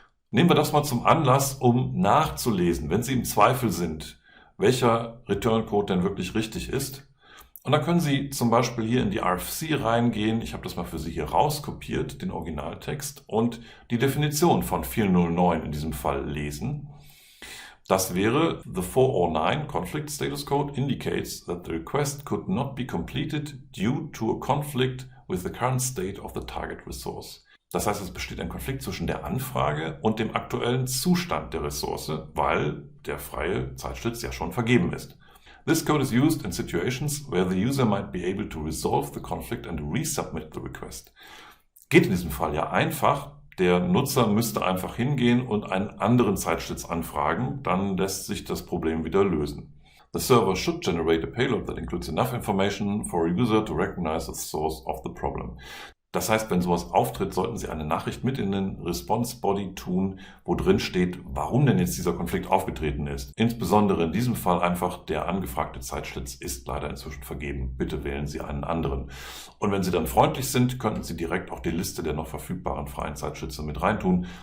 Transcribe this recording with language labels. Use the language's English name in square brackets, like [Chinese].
[German] Nehmen wir das mal zum Anlass, um nachzulesen, wenn Sie im Zweifel sind, welcher Return-Code denn wirklich richtig ist. Und dann können Sie zum Beispiel hier in die RFC reingehen. Ich habe das mal für Sie hier rauskopiert, den Originaltext, und die Definition von 409 in diesem Fall lesen. [English] Das wäre: The 409 conflict status code indicates that the request could not be completed due to a conflict with the current state of the target resource. [German] Das heißt, es besteht ein Konflikt zwischen der Anfrage und dem aktuellen Zustand der Ressource, weil der freie Zeitschlitz ja schon vergeben ist. [English] This code is used in situations where the user might be able to resolve the conflict and resubmit the request. [German] Geht in diesem Fall ja einfach. Der Nutzer müsste einfach hingehen und einen anderen Zeitschlitz anfragen, dann lässt sich das Problem wieder lösen. [English] The server should generate a payload that includes enough information for a user to recognize the source of the problem. [German] Das heißt, wenn sowas auftritt, sollten Sie eine Nachricht mit in den Response Body tun, wo drin steht, warum denn jetzt dieser Konflikt aufgetreten ist. Insbesondere in diesem Fall einfach: Der angefragte Zeitschlitz ist leider inzwischen vergeben. Bitte wählen Sie einen anderen. Und wenn Sie dann freundlich sind, könnten Sie direkt auch die Liste der noch verfügbaren freien Zeitschlitze mit reintun.